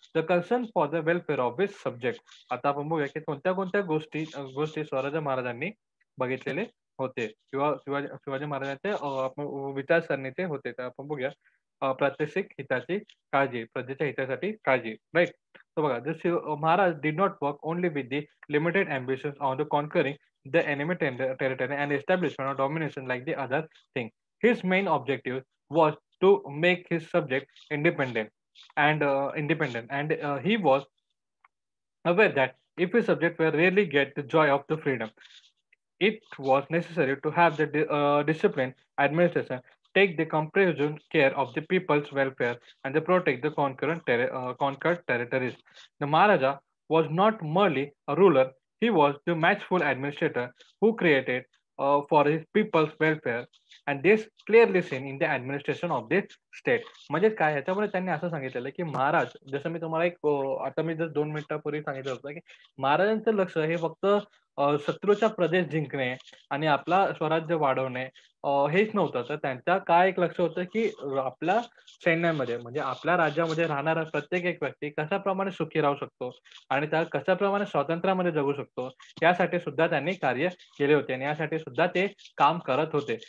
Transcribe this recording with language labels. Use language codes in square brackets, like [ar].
[en] The concern for the welfare of his subject. [mr] आता आपण बघूया की कोणत्या-कोणत्या गोष्टी स्वराज महाराजांनी बघितलेले होते किंवा शिवाजी महाराजांचे आपण विचारसरणीचे होते. तर आपण बघूया प्रात्यक्षिक हिताची काळजी, प्रजेच्या हितासाठी काळजी, राइट. तर बघा [en] Maharaj did not work only with the limited ambitions on the conquering the enemy territory and establishment of domination like the other thing. His main objective was to make his subject independent and he was aware that if his subject were rarely get the joy of the freedom, it was necessary to have the disciplined administration take the comprehensive care of the people's welfare and to protect the conquered territories. The Maharaja was not merely a ruler, he was the matchful administrator who created for his people's welfare and this clearly seen in the administration of the state. [mr] म्हणजे काय ह्याच्यामध्ये त्यांनी असं सांगितलेलं की महाराज जसं मी तुम्हाला आता मी जस्ट 2 मिनिटापूर्वी सांगितलं होतं की महाराजांचं लक्ष हे फक्त शत्रूचा प्रदेश जिंकणे आणि आपला स्वराज्य वाढवणे हेच नव्हतं. तर त्यांचा काय एक लक्ष होतं, की आपल्या सैन्यामध्ये म्हणजे आपल्या राज्यामध्ये राहणारा प्रत्येक एक व्यक्ती कशाप्रमाणे सुखी राहू शकतो आणि त्या कशाप्रमाणे स्वातंत्र्यामध्ये जगू शकतो, यासाठी सुद्धा त्यांनी कार्य केले होते आणि यासाठी सुद्धा ते काम करत होते.